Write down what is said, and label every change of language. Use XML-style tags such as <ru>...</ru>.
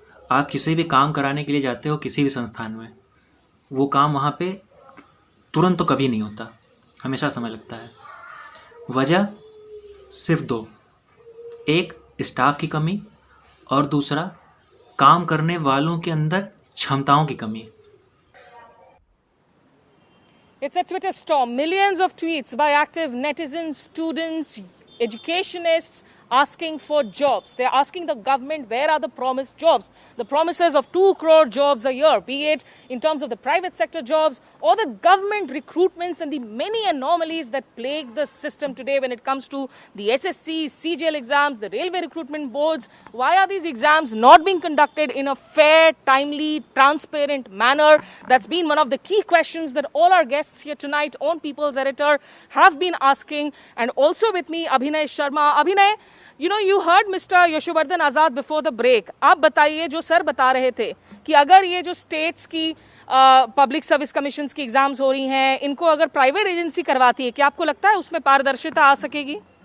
<hi>आप किसी भी काम कराने के लिए जाते हो किसी भी संस्थान में, वो काम वहाँ पे तुरंत तो कभी नहीं होता, हमेशा समय लगता है। वजह सिर्फ 2, एक स्टाफ की कमी और दूसरा काम करने वालों के अंदर क्षमताओं की कमी।</hi> <en>It's a Twitter storm. Millions of tweets by active netizens, students, educationists asking for jobs. They're asking the government, where are the promised jobs? The promises of 2 crore jobs a year, be it in terms of the private sector jobs or the government recruitments and the many anomalies that plague the system today when it comes to the SSC, CGL exams, the railway recruitment boards. Why are these exams not being conducted in a fair, timely, transparent manner? That's been one of the key questions that all our guests here tonight on People's Editor have been asking. And also with me, Abhinay Sharma. Abhinay, you heard Mr. Yashowardhan Azad before the break.</en> <hi>आप बताइए, जो sir बता रहे थे कि अगर ये जो स्टेट्स की पब्लिक सर्विस कमीशंस की एग्जाम्स हो रही हैं, इनको अगर प्राइवेट एजेंसी करवाती है, क्या आपको लगता है उसमें पारदर्शिता आ सकेगी?</hi>